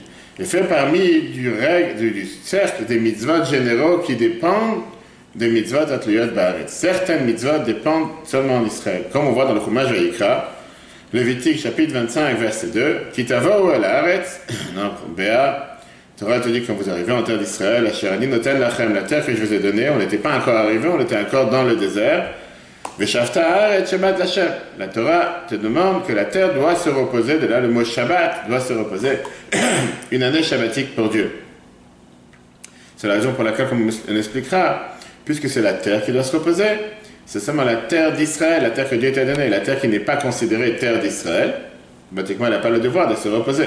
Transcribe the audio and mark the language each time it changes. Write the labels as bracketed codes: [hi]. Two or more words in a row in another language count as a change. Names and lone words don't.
[fr] Et fait parmi du cercle des mitzvot généraux qui dépendent des [he] מצוות התלויות בארץ. [fr] Certaines mitzvot dépendent seulement d'Israël. Comme on voit dans le Chumash Vayikra, Lévitique chapitre 25 verset 2, [he] כי תבואו אל הארץ, [fr] non, Béa, Torah te dit quand vous arrivez en terre d'Israël, [he] אשר אני נותן לכם, [fr] la terre que je vous ai donnée, on n'était pas encore arrivé, on était encore dans le désert. [he] ושבתה הארץ שבת השם. [fr] La Torah te demande que la terre doit se reposer, de là le mot Shabbat doit se reposer, une année shabbatique pour Dieu. C'est la raison pour laquelle, comme on l'expliquera, puisque c'est la terre qui doit se reposer, c'est seulement la terre d'Israël, la terre que Dieu t'a donnée, la terre qui n'est pas considérée terre d'Israël, automatiquement elle n'a pas le devoir de se reposer.